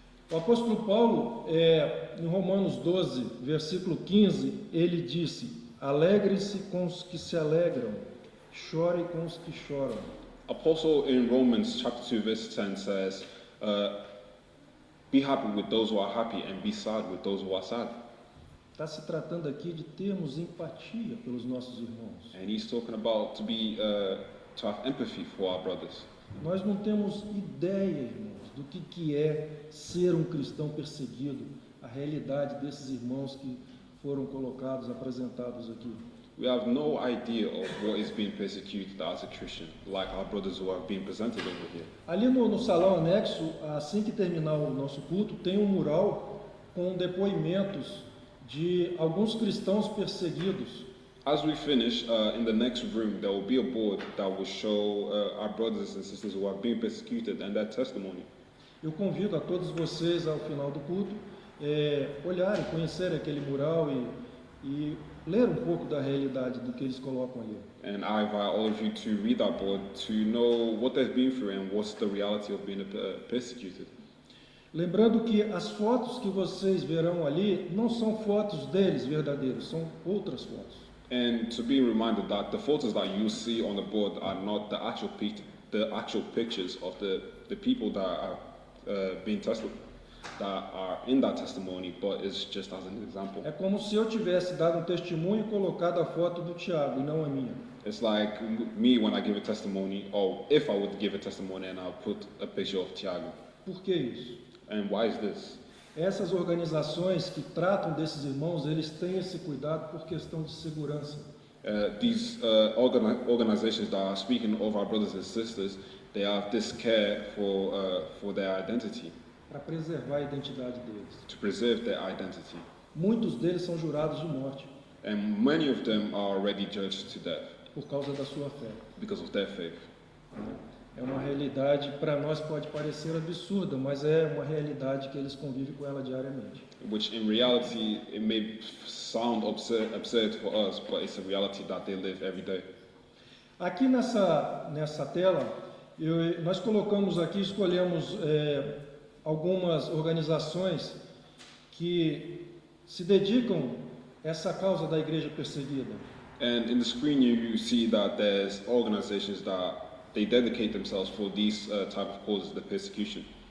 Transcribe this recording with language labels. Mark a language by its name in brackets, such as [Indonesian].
[Portuguese] O apóstolo Paulo, em Romanos 12, versículo 15, ele disse: alegre-se com os que se alegram, chore com os que choram. [English] Apostle in Romans chapter 2 verse 10 says, be happy with those who are happy and be sad with those who are sad. [Portuguese] Está se tratando aqui de termos empatia pelos nossos irmãos. [English] And he's talking about to have empathy for our brothers. [Portuguese] Nós não temos ideia, irmãos, do que é ser um cristão perseguido, a realidade desses irmãos que foram colocados, apresentados aqui. [English] We have no idea of what is being persecuted as a Christian, like our brothers who are being presented over here. [Portuguese] Ali no salão anexo, assim que terminar o nosso culto, tem um mural com depoimentos de alguns cristãos perseguidos. [English] As we finish, in the next room, there will be a board that will show our brothers and sisters who are being persecuted and their testimony. [Portuguese] Eu convido a todos vocês, ao final do culto, olharem, conhecerem aquele mural e ler um pouco da realidade do que eles colocam ali. [English] And I invite all of you to read that board to know what they've been through and what's the reality of being persecuted. [Portuguese] Lembrando que as fotos que vocês verão ali não são fotos deles verdadeiros, são outras fotos. [English] And to be reminded that the photos that you see on the board are not the actual pictures of the people that are being tested, that are in that testimony, but it's just as an example. [Portuguese] É como se eu tivesse dado um testemunho e colocado a foto do Tiago e não a minha. [English] It's like me when I give a testimony, or if I would give a testimony and I'll put a picture of Tiago. [Portuguese] Por que isso? [English] And why is this? [Portuguese] Essas organizações que tratam desses irmãos, eles têm esse cuidado por questão de segurança. [English] These organizations that are speaking of our brothers and sisters, they have this care for their identity, [Portuguese] Para preservar a identidade deles. [English] to preserve their identity. [Portuguese] Muitos deles são jurados de morte [English] And many of them are already judged to death [Portuguese] por causa da sua fé. [English] because of their faith. [Portuguese] É uma realidade, para nós pode parecer absurda, mas é uma realidade que eles convivem com ela diariamente. [English] Which in reality, it may sound absurd for us, but it's a reality that they live every day. [Portuguese] Aqui nessa tela, nós colocamos aqui, escolhemos algumas organizações que se dedicam a essa causa da igreja perseguida. [English] And in the screen you see that there's organizations that they dedicate themselves for these type of causes, the persecution.